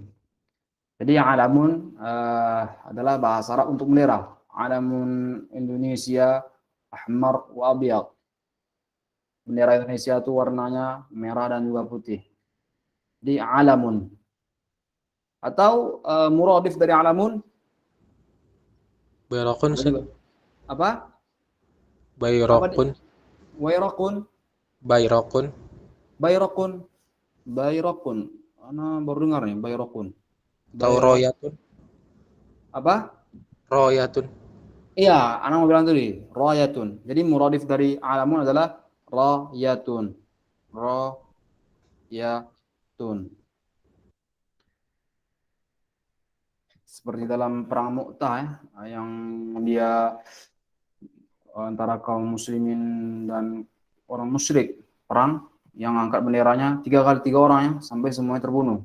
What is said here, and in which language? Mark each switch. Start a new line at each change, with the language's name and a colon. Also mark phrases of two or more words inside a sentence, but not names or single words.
Indonesian: Jadi yang alamun adalah bahasa Arab untuk bendera.
Arabic: علم إندونيسيا أحمر وأبيض.
Indonesian: Bendera Indonesia itu warnanya merah dan juga putih. Di alamun. Atau muradif dari alamun? Bayrakun. Apa? Bayrakun. Bayrakun. Ana baru dengar nih, bayrakun. Atau royatun. Apa? Royatun. Iya, anak mau bilang tadi, rayatun. Jadi muradif dari alamun adalah rayatun. Rayatun. Seperti dalam perang Mu'tah ya, yang dia antara kaum muslimin dan orang musyrik perang yang angkat benderanya 3 kali 3 orang ya sampai semuanya terbunuh.